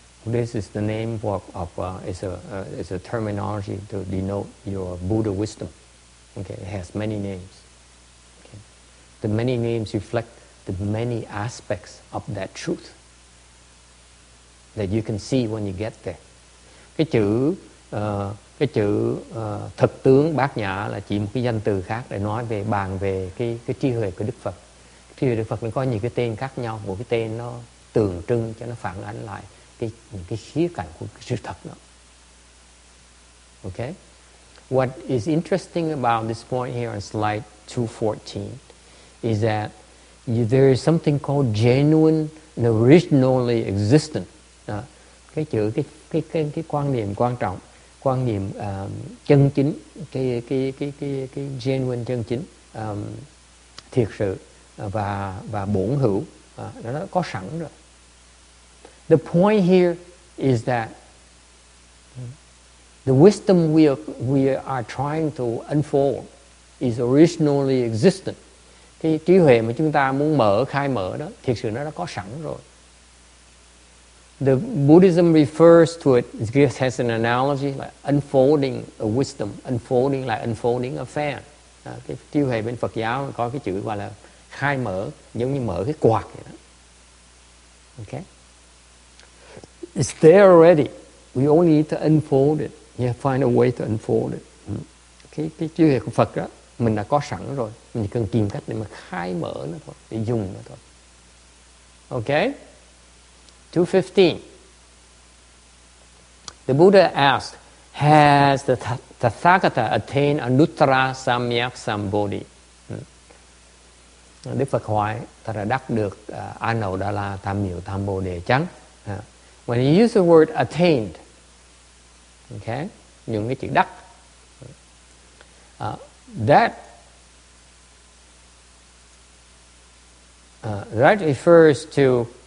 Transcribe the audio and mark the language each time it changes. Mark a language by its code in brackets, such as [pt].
[en] This is the name it's a terminology to denote your Buddha wisdom. Okay, it has many names. Okay. The many names reflect the many aspects of that truth that you can see when you get there. [vi] Cái chữ thực tướng Bát Nhã là chỉ một cái danh từ khác để nói về bàn về cái trí huệ của Đức Phật. Trí huệ Đức Phật nó có nhiều cái tên khác nhau, một cái tên nó tượng trưng cho nó phản ánh lại những cái khía cạnh của cái sự thật đó. [en] Okay? What is interesting about this point here on slide 214 is that there is something called genuine and originally existent. [vi] Cái chữ cái quan niệm quan trọng, quan niệm chân chính, cái genuine chân chính, thiệt sự và bổn hữu, nó có sẵn rồi. [en] The point here is that the wisdom we are trying to unfold is originally existent. [vi] Cái trí huệ mà chúng ta muốn khai mở đó, thiệt sự nó đã có sẵn rồi. [en] The Buddhism refers to it has an analogy like unfolding a wisdom, unfolding like unfolding a fan. [vi] Cái trí huệ bên Phật giáo có cái chữ gọi là khai mở, giống như mở cái quạt vậy đó. [en] Okay? It's there already. We only need to unfold it. You find a way to unfold it. [vi] Cái trí huệ của Phật đó, mình đã có sẵn rồi. Mình chỉ cần tìm cách để mà khai mở nó thôi, để dùng nó thôi. [en] Okay? 215. The Buddha asked, has the Tathagata attained Anuttara Samyak Sambodhi? [vi] Đức Phật hỏi, ta đã đắc được A Nậu Đa La Tam Miệu Tam Bồ Đề chăng? [en] When you use the word attained, okay, [vi] dùng cái chữ đắc, [en] that refers to